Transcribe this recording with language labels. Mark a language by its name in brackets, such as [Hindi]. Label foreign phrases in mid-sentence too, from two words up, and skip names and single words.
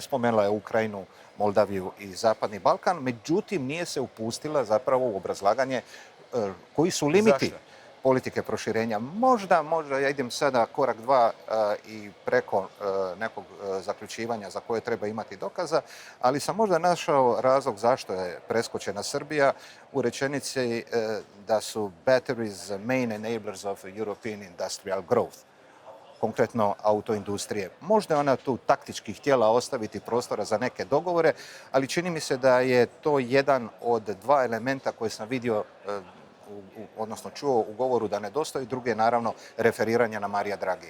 [Croatian] Spomenula je Ukrajinu, Moldaviju i Zapadni Balkan, međutim nije se upustila zapravo u obrazlaganje koji su limiti. Zašto? Politike proširenja. Možda, ja idem sada korak dva i preko nekog zaključivanja za koje treba imati dokaza, ali sam možda našao razlog zašto je preskočena Srbija u rečenici da su [English] batteries main enablers of European industrial growth, [Croatian] konkretno autoindustrije. Možda je ona tu taktički htjela ostaviti prostora za neke dogovore, ali čini mi se da je to jedan od dva elementa koje sam vidio odnosno čuo u govoru da nedostaju, druge naravno referiranje na Marija Dragija.